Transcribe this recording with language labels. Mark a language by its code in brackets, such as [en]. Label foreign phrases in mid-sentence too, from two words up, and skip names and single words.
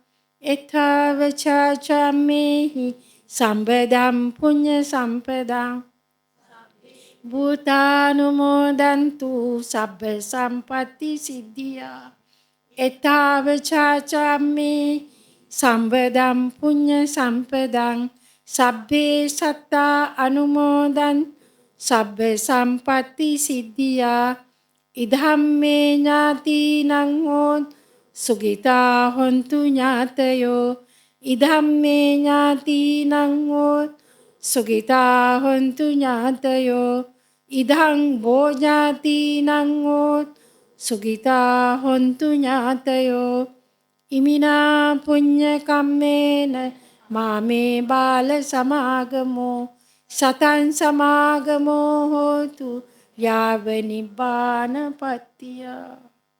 [pi] එතාවචාචම්මේහි සම්පදම් පුඤ්ඤ සම්පදා භූතානුමෝදන්තු සබ්බ සම්පatti සිද්ධියා. එතාවචාචම්මේ සම්පදම් පුඤ්ඤ සම්පදං සබ්බේ සත්තා අනුමෝදන් සබ්බ සම්පatti සිද්ධියා. ඉදම්මේ ඥාතිනං හෝත් සුගිතා හොන්තු ඥාතයෝ. ඉදම්මේ ඥාතිනං හෝත් සුගිතා හොන්තු ඥාතයෝ. ඉදං බෝ ඥාතිනං හෝත් සුගිතා හොන්තු ඥාතයෝ ඉමිනා පුඤ්ඤ කම්මේන මාමේ බාල සමාගමෝ සතං සමාගමෝ හෝතු යාව නිබ්බානපත්තිය.